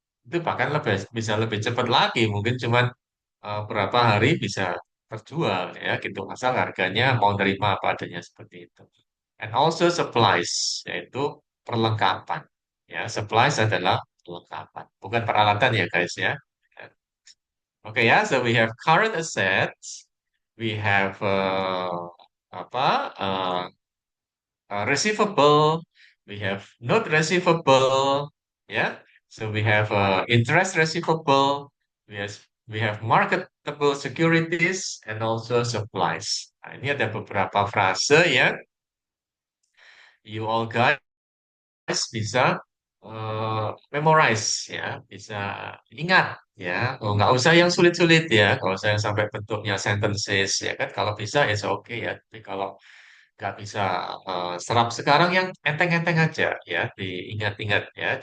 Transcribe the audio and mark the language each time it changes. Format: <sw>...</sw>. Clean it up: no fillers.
<id>Itu bahkan bisa lebih cepat lagi, mungkin cuma berapa hari bisa terjual ya gitu. Asal harganya mau nerima apa adanya seperti itu.</id> <en>And also supplies,</en> <id>yaitu perlengkapan. Ya, supplies adalah perlengkapan, bukan peralatan ya guys ya.</id> <en>Okay, ya, so we have current assets, we have apa receivable, we have not receivable, ya. So we have interest receivable, we have marketable securities, and also supplies.</en> <id>Nah, ini ada beberapa frase yang</id> <en>you all guys</en> <id>bisa memorize ya, bisa ingat ya. Oh, nggak usah yang sulit-sulit ya, kalau saya sampai bentuknya sentences ya kan. Kalau bisa ya oke ya, tapi kalau nggak bisa serap sekarang yang enteng-enteng aja ya, diingat-ingat ya.</id>